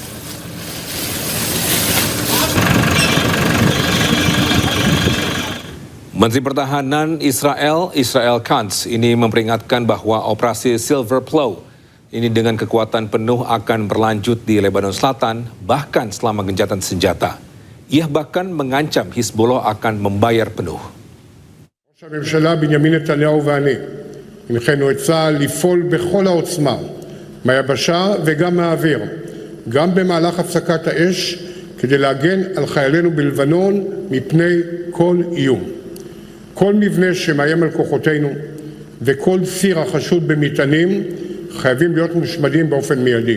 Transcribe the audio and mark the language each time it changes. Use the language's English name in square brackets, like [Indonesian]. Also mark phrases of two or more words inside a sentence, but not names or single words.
[Indonesian] Menteri Pertahanan Israel Katz ini memperingatkan bahwa operasi Silver Plow ini dengan kekuatan penuh akan berlanjut di Lebanon Selatan, bahkan selama gencatan senjata. Ia bahkan mengancam Hizbollah akan membayar penuh. [Hebrew] ראש הממשלה בנימין נתניהו ואני הנחינו את צה"ל לפעול בכל העוצמה, מהיבשה וגם מהאוויר, גם במהלך הפסקת האש, כדי להגן על חיילינו בלבנון מפני כל איום. כל מבנה שמאיים על כוחותינו וכל ציר החשוד במטענים חייבים להיות מושמדים באופן מיידי.